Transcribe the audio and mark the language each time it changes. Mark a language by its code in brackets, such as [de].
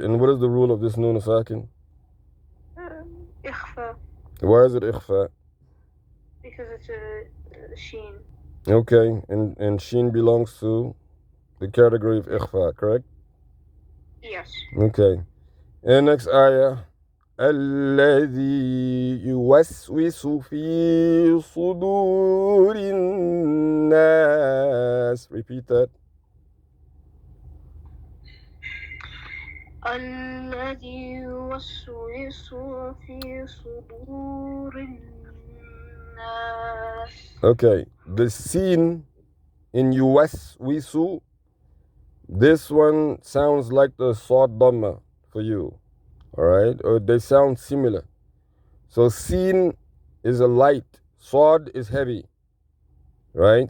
[en] And what is the rule of this Noon Sakin? Ikhfa. Why is it Ikhfa? Because it's a sheen. Okay, and Sheen belongs to the category of Ikhfa, correct? Yes. Okay. And next ayah. [ar] الذي يوسوس في صدور الناس. [en] Repeat that. [ar] الذي يوسوس في صدور الناس. [en] Okay, the scene in yuwaswisu, this one sounds like the Sad Dhamma for you. Alright? Or they sound similar. So sin is a light, Sad is heavy. Right?